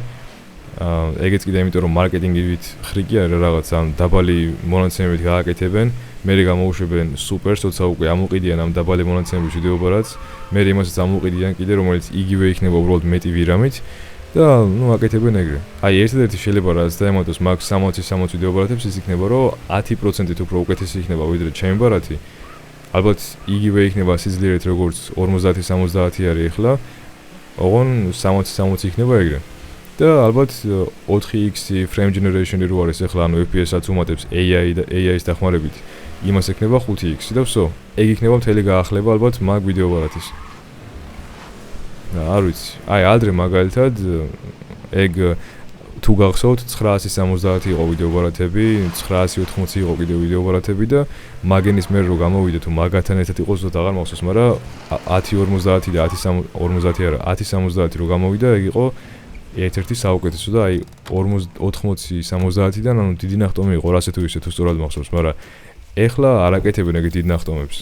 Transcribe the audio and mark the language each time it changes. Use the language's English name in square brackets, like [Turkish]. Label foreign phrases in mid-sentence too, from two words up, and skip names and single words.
[Georgian] ეგეც კიდე იმიტომ რომ მარკეტინგივით ხრიკი არის რაღაც ამ დაბალი მონაცემებით გააკეთებენ, მერე გამოუშვებენ სუპერს, თორსა უკვე ამოყიდიან ამ დაბალი მონაცემების ვიდეო ბარათს, მერე იმასაც ამოყიდიან კიდე რომელიც იგივე იქნება უბრალოდ მეტი VRAM-ით და ნუ აკეთებენ ეგრე. აი ერთადერთი შეიძლება რაც დაემატოს მაგ 60-60 ვიდეო ბარათებს ის იქნება რომ 10%-ით უფრო უკეთესი იქნება ვიდრე ჩემი ბარათი. ალბათ იგივე იქნება სიძლიერით როგორც 50-70 არის ახლა, ოღონ 60-60 იქნება ეგრე. და ალბათ 4x [English] frame generation- [Georgian] ი რო არის ახლა, ანუ FPS-აც უმატებს AI და AI-ის დახმარებით, იმას ექნება 5x და ვსო, ეგ იქნება მთელი გაახლება ალბათ მაგ ვიდეო ბარათის. არ ვიცი. აი ადრე მაგალითად ეგ თუ გახსოვთ 970 იყო ვიდეო ბარათები, 980 იყო კიდე ვიდეო ბარათები და მაგენის მერე რო გამოვიდა თუ მაგათთან ერთად იყო ზუსტად აღარ მახსოვს, მაგრამ 1050 და 1050 არა 1070 რო გამოვიდა, ეგ იყო ერთ-ერთი საუკეთესო და აი 80-70-დან ანუ დიდი ნახტომი იყო რასე თუ ისე თუ სწორად მახსოვს, მაგრამ ეხლა არ აკეთებენ ეგეთ დიდ ნახტომებს.